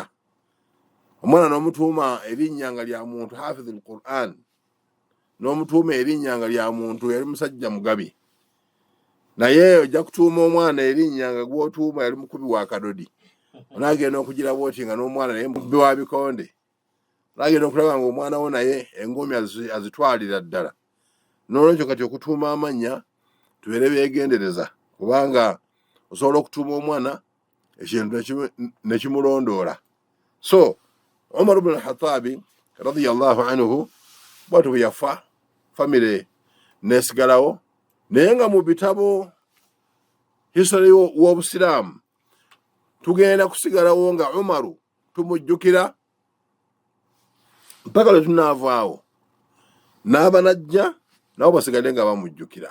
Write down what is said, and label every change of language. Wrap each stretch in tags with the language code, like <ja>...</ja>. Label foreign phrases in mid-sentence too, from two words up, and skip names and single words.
<lg>Omwana n'omutuuma erinnya nga lya muntu</lg> <ar>حافظ القرآن,</ar> <lg>n'omutuuma erinnya nga lya muntu yali musajja mugabi, naye ojja kutuuma omwana erinnya nga gw'otuuma yali mukubi wa kadodi, onaagenda okugira bwoti nga n'omwana naye mukubi wa bikonde, onaagenda okulaba ng'omwana wo naye engoomi azitwalira ddala. N'olwekyo kati okutuuma amannya tubeere beegendereza, kubanga osobola okutuuma omwana ekintu ne kimulondoola. So Umar ibn al-Khattabi</lg> <ar>رضي الله عنه</ar> <lg>bw'atyo bwe yafa, famire n'esigalawo, naye nga mu bitabo history w'Obusiraamu tugenda kusigalawo nga Umaru tumujjukira mpaka lwe tunaavaawo n'aba najja nabo basigadde nga bamujjukira.</lg>